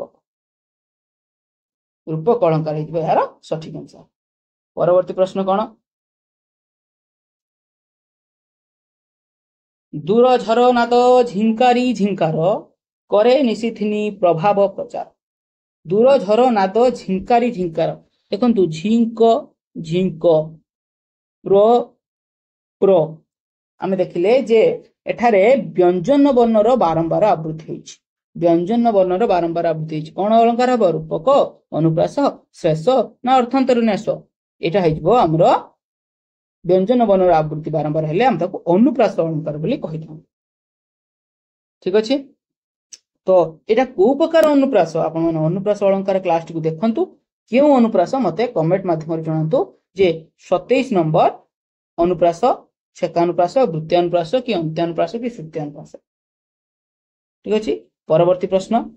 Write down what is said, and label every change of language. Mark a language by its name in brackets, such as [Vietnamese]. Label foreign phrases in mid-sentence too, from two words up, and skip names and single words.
[Odia] ରୂପକ ଅଳଙ୍କାର ହେ ଯାର ସଠିକ ଆନ୍ସର ପରବର୍ତ୍ତୀ ପ୍ରଶ୍ନ କୋନ ଦୂର ଝର ନାଦ ଝିଙ୍କାରୀ ଝିଙ୍କାର କରେ ନିଶିଥିନୀ ପ୍ରଭାବ ପ୍ରଚାର ଦୂର ଝର ନାଦ ଝିଙ୍କାରୀ ଝିଙ୍କାର ଦେଖନ୍ତୁ ଝିଙ୍କ ଝିଙ୍କ ପ୍ର ପ୍ର ଆମେ ଦେଖିଲେ ଯେ ଏଠାରେ ବ୍ୟଞ୍ଜନ ବର୍ଣ୍ଣର ବାରମ୍ବାର ଆବୃତ୍ତି ହୋଇଛି ବ୍ୟଞ୍ଜନ ବର୍ଣ୍ଣର ବାରମ୍ବାର ଆବୃତ୍ତି ହେଇଛି କଣ ଅଳଙ୍କାର ହବ ରୂପକ ଅନୁପ୍ରାସ ଶ୍ରେଷ ନା ଅର୍ଥାନ୍ତର ନ୍ୟାସ ଏଇଟା ହେଇଯିବ ଆମର ବ୍ୟଞ୍ଜନ ବର୍ଣ୍ଣର ଆବୃତ୍ତି ବାରମ୍ବାର ହେଲେ ଆମେ ତାକୁ ଅନୁପ୍ରାସ ଅଳଙ୍କାର ବୋଲି କହିଥାଉ ଠିକ ଅଛି ତ ଏଇଟା କୋଉ ପ୍ରକାର ଅନୁପ୍ରାସ ଆପଣ ମାନେ ଅନୁପ୍ରାସ ଅଳଙ୍କାର କ୍ଲାସଟିକୁ ଦେଖନ୍ତୁ କେଉଁ ଅନୁପ୍ରାସ ମତେ କମେଣ୍ଟ ମାଧ୍ୟମରେ ଜଣାନ୍ତୁ ଯେ 27 ନମ୍ବର ଅନୁପ୍ରାସ ଛେକାନୁପ୍ରାସ ବୃତ୍ତ୍ୟାନୁପ୍ରାସ କି ଅନ୍ତ୍ୟାନୁପ୍ରାସ କି ଶ୍ରୁତ୍ୟାନୁପ୍ରାସ ଠିକ ଅଛି ପରବର୍ତ୍ତୀ ପ୍ରଶ୍ନ